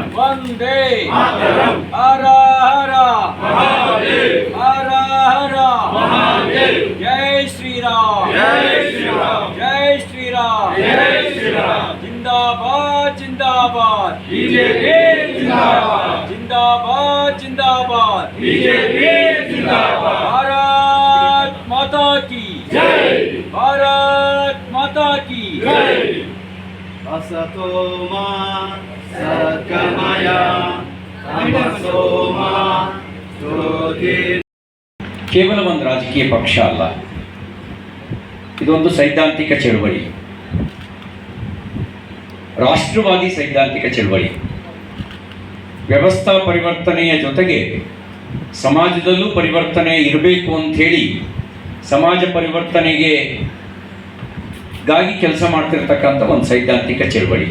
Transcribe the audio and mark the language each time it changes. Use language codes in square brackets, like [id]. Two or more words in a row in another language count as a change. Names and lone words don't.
[sa] वन्दे मातरम्, [hi] हर हर महादेव, हर हर महादेव, जय श्रीराम, जय श्रीराम, जय श्रीराम, जय श्रीराम, ज़िंदाबाद ज़िंदाबाद बीजेपी, ज़िंदाबाद ज़िंदाबाद ज़िंदाबाद बीजेपी, ज़िंदाबाद, भारत माता की जय, भारत माता की जय. [sa] असतो मा सद्गमय तमसो मा ज्योतिर्गमಯ. [kn] ಕೇವಲ ಒಂದು ರಾಜಕೀಯ ಪಕ್ಷ ಅಲ್ಲ, ಇದೊಂದು ಸೈದ್ಧಾಂತಿಕ ಚಳವಳಿ, ರಾಷ್ಟ್ರವಾದಿ ಸೈದ್ಧಾಂತಿಕ ಚಳವಳಿ. ವ್ಯವಸ್ಥಾ ಪರಿವರ್ತನೆಯ ಜೊತೆಗೆ ಸಮಾಜದಲ್ಲೂ ಪರಿವರ್ತನೆ ಇರಬೇಕು ಅಂಥೇಳಿ ಸಮಾಜ ಪರಿವರ್ತನೆಗೆ ಗಾಗಿ ಕೆಲಸ ಮಾಡ್ತಿರ್ತಕ್ಕಂಥ ಒಂದು ಸೈದ್ಧಾಂತಿಕ ಚಳವಳಿ.